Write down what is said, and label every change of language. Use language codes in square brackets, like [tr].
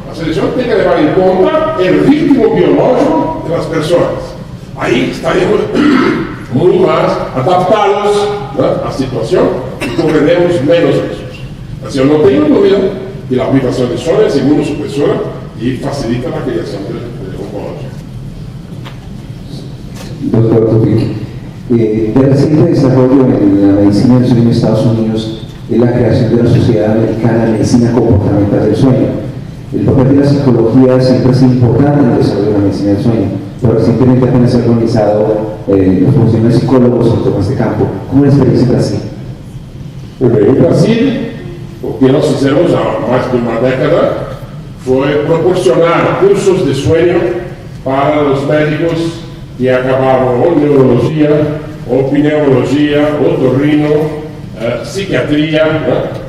[pt] A seleção tem que levar em conta o ritmo biológico das pessoas. Aí estaremos muito mais adaptados, né, à situação e correremos menos riscos. Assim, eu não tenho dúvida que a aplicação de soja é imunossupressora e facilita a criação de oncológica. [es] Doctor Tufik, de reciente desarrollo en la medicina del sueño en Estados Unidos es la creación de la Sociedad Americana de Medicina Comportamental del Sueño. El papel de la psicología siempre ha sido importante en el desarrollo de la medicina del sueño, pero recientemente apenas se ha organizado los profesionales psicólogos en todo este campo. ¿Cómo es la experiencia en Brasil? En Brasil, [pt] o que nós fizemos há mais de uma década foi proporcionar cursos de sueño para os médicos que acabaram ou neurologia, ou pneumologia, otorrino, psiquiatria. Né?